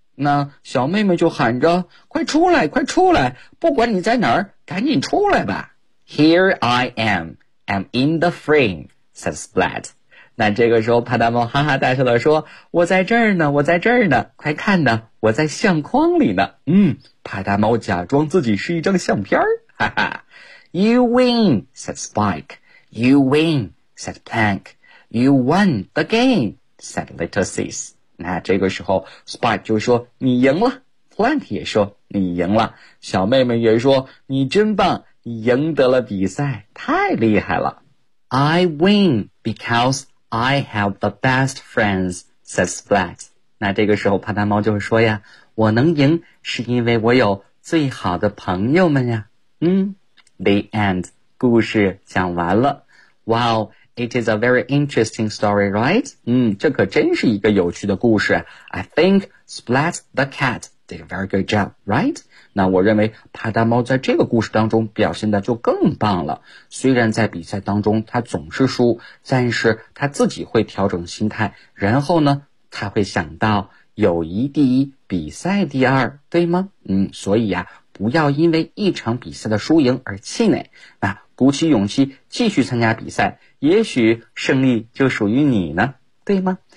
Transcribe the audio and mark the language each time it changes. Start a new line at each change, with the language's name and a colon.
Chinese: 那小妹妹就喊着，快出来快出来，不管你在哪儿赶紧出来吧。
English: Here I am, I'm in the frame, said Splat.
Chinese: 那这个时候趴单猫哈哈大笑地说，我在这儿呢，我在这儿呢，快看呢，我在相框里呢。趴单猫假装自己是一张相片，哈哈。
English: You win, said Spike. You win, said Plank. You won the game, said Little Sis.
Chinese: 那这个时候 Spike 就说，你赢了。Plank 也说，你赢了。小妹妹也说，你真棒，你赢得了比赛，太厉害了。
English: I win because I have the best friends, said Splat.
Chinese: 那这个时候趴单猫就说呀，我能赢是因为我有最好的朋友们呀。
English: The end.
Chinese: 故事讲完了。
English: Wow,It is a very interesting story, right?
Chinese: 这可真是一个有趣的故事。
English: I think Splat the cat did a very good job, right?
Chinese: 那我认为趴单猫在这个故事当中表现的就更棒了。虽然在比赛当中他总是输，但是他自己会调整心态，然后呢，他会想到友谊第一，比赛第二，对吗？所以不要因为一场比赛的输赢而气馁，那鼓起勇气继续参加比赛，也许胜利就属于你呢，对吗？